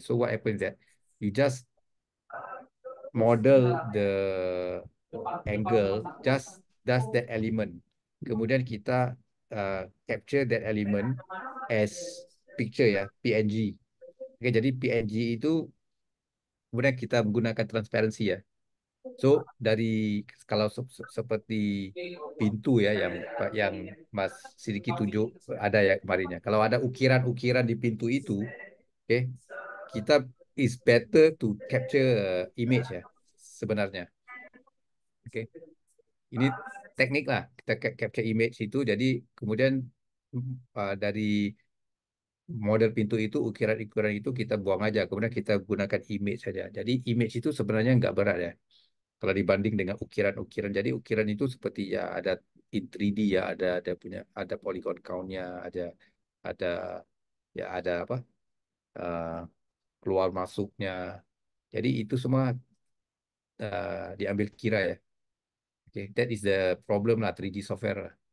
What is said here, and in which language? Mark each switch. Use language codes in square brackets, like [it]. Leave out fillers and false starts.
[en] So what happens that you just model the angle, just that element. [id] Kemudian kita capture [en] that element as picture [id] ya, PNG. Oke, jadi PNG itu kemudian kita menggunakan transparansi ya. So dari kalau seperti pintu ya yang Mas Sidiki tunjuk ada ya kemarinnya. Kalau ada ukiran-ukiran di pintu itu, oke, kita [en] is better to capture image [id] ya sebenarnya. Oke, ini teknik lah kita capture image itu. Jadi kemudian dari model pintu itu ukiran-ukiran itu kita buang aja. Kemudian kita gunakan image saja. Jadi image itu sebenarnya nggak berat ya. Kalau dibanding dengan ukiran-ukiran, jadi ukiran itu seperti ya ada in 3D ya, ada punya ada polygon count-nya, ada ya ada apa uh, keluar masuknya. Jadi itu semua diambil kira ya. [en] Okay, that is the problem lah 3D software lah.